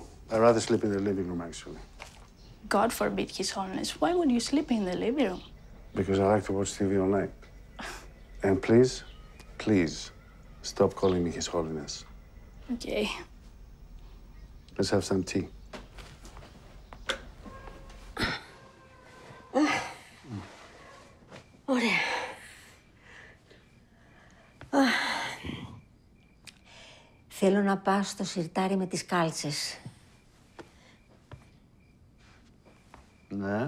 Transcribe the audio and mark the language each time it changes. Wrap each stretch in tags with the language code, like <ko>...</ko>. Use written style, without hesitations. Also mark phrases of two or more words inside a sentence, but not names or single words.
<en>I'd rather sleep in the living room, actually. God forbid, His Holiness. Why would you sleep in the living room? Because I like to watch TV all night. And please, stop calling me His Holiness. Okay. Let's have some tea.</en> <el>Ωραία. Θέλω να πάω στο σιρτάρι με τις κάλτσες. Ναι.</el>